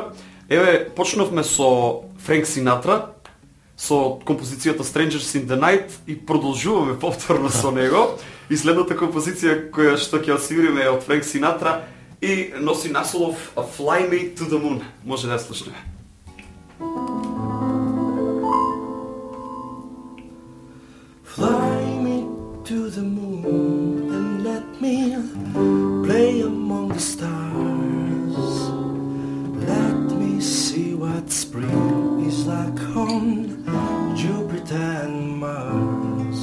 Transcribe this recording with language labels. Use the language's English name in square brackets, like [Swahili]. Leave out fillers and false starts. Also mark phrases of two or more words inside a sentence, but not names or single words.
[Macedonian] Еве, почнавме со Френк Синатра, со композицијата Strangers in the Night и продолжуваме повторно со него. И следната композиција која што ќе освириме е од Френк Синатра и носи наслов Fly Me to the Moon. Може да ја слушнеме. [English] Fly me to the moon and let me play among the stars. Let me see what spring is like on Jupiter and Mars.